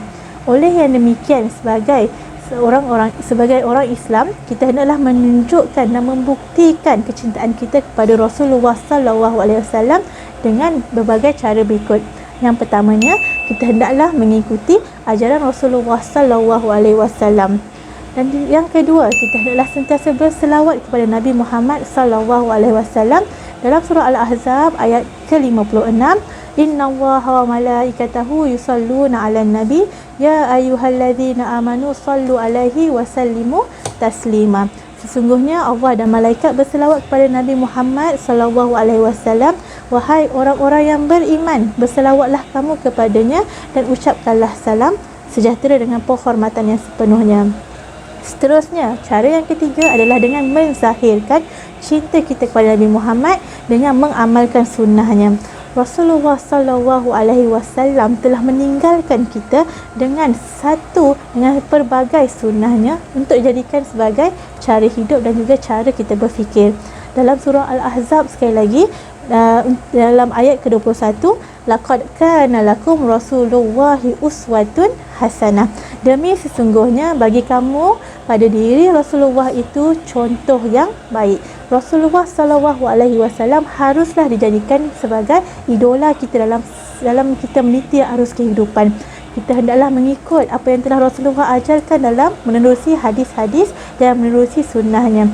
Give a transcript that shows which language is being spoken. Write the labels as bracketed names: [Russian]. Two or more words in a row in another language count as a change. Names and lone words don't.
[Malay] Oleh yang demikian, sebagai orang Islam, kita hendaklah menunjukkan dan membuktikan kecintaan kita kepada Rasulullah [Arabic] صلى الله عليه وسلم [Malay] dengan berbagai cara berikut. Yang pertamanya, kita hendaklah mengikuti ajaran Rasulullah [Arabic] صلى الله عليه وسلم. [Malay] Dan yang kedua, kita hendaklah sentiasa berselawat kepada Nabi Muhammad [Arabic] صلى الله عليه وسلم. [Malay] Dalam surah Al-Ahzab ayat ke-56, [Arabic] إن الله وملائكته يصلون على النبي يا أيها الذين آمنوا صلوا عليه وسلموا تسليما. [Malay] Sesungguhnya Allah dan malaikat berselawat kepada Nabi Muhammad [Arabic] صلى الله عليه وسلم. [Malay] Wahai orang-orang yang beriman, berselawatlah kamu kepadanya dan ucapkanlah salam sejahtera dengan penghormatan yang sepenuhnya. Seterusnya, cara yang ketiga adalah dengan menzahirkan cinta kita kepada Nabi Muhammad dengan mengamalkan sunnahnya. Rasulullah [Arabic] صلى الله عليه وسلم [Malay] telah meninggalkan kita dengan pelbagai sunnahnya untuk dijadikan sebagai cara hidup dan juga cara kita berfikir. Dalam surah Al-Ahzab sekali lagi, dalam ayat ke-21, [Arabic] لقد كان لكم رسول الله أسوة حسنة. [Malay] Demi sesungguhnya bagi kamu pada diri Rasulullah itu contoh yang baik. Rasulullah [Arabic] صلى الله عليه وسلم [Malay] haruslah dijadikan sebagai idola kita dalam kita meniti arus kehidupan. Kita hendaklah mengikut apa yang telah Rasulullah ajarkan dalam menerusi hadis-hadis dan menerusi sunnahnya.